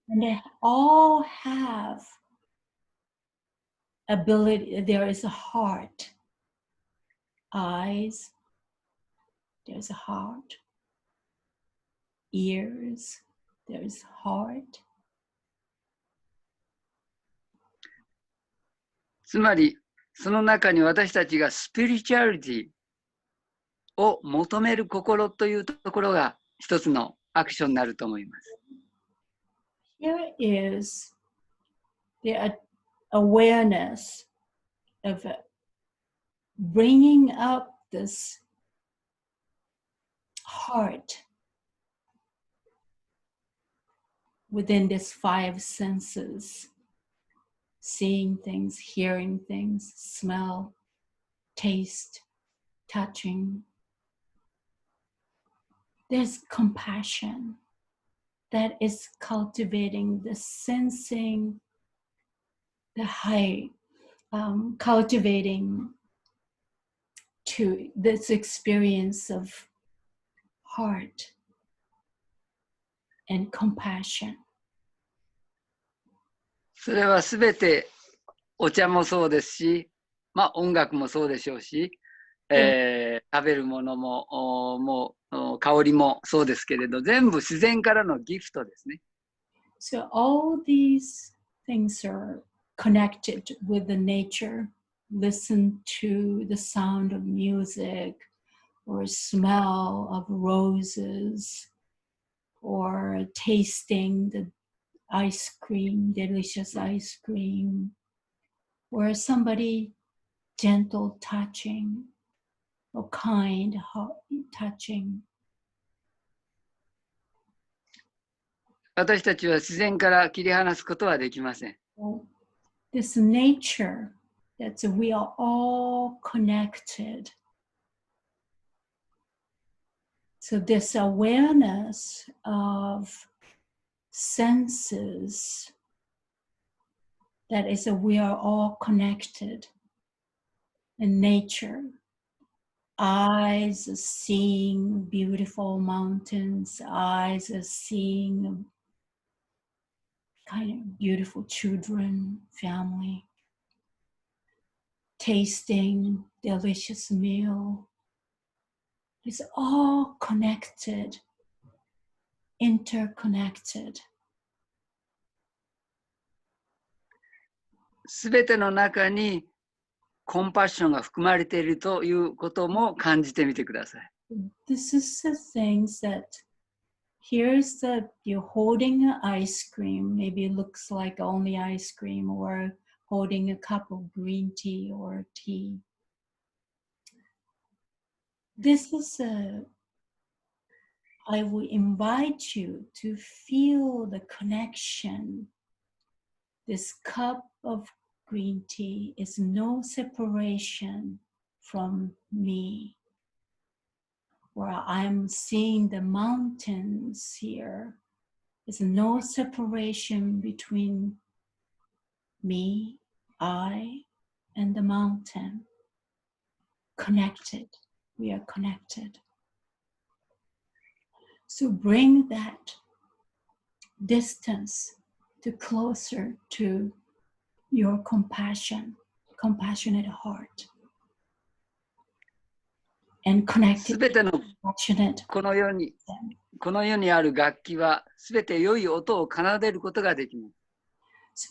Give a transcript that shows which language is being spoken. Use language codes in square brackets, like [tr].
[en] and they all have ability. There is a heart, eyes, there's a heart, ears, there's heart. [ja] つまり、その中に私たちがスピリチュアリティを求める心というところが一つのアクションになると思います。 [en] Here is the awareness of bringing up this heart within these five senses: seeing things, hearing things, smell, taste, touching. There's compassion that is cultivating the sensing, the high, cultivating to this experience of heart and compassion. [ja] それはすべてお茶もそうですし、まあ、音楽もそうでしょうし、食べるものも香りもそうですけれど、全部自然からのギフトですね。 [en] So all these things are connected with the nature. Listen to the sound of music or smell of roses or tasting the ice cream, delicious ice cream, or somebody gentle touching or kind touching. [ja] 私たちは自然から切り離すことはできません。 [en] This nature that we are all connected. So this awareness of senses, that is we are all connected in nature. Eyes are seeing beautiful mountains, eyes are seeing kind of beautiful children, family, tasting delicious meal. It's all connected, interconnected. [ja] すべての中にコンパッションが含まれているということも感じてみてください。 [en] This is the things that here's you're holding an ice cream. Maybe it looks like only ice cream, or holding a cup of green tea or tea. This is I will invite you to feel the connection. This cup of green tea is no separation from me. Where I'm seeing the mountains here, there's no separation between me, I, and the mountain. Connected. We are connected. So bring that distance to closer to your compassionate heart. And connect [ja] す [en] it [ja] べての [en] to passionate. [ja] この世にある楽器はすべて良い音を奏でることができます。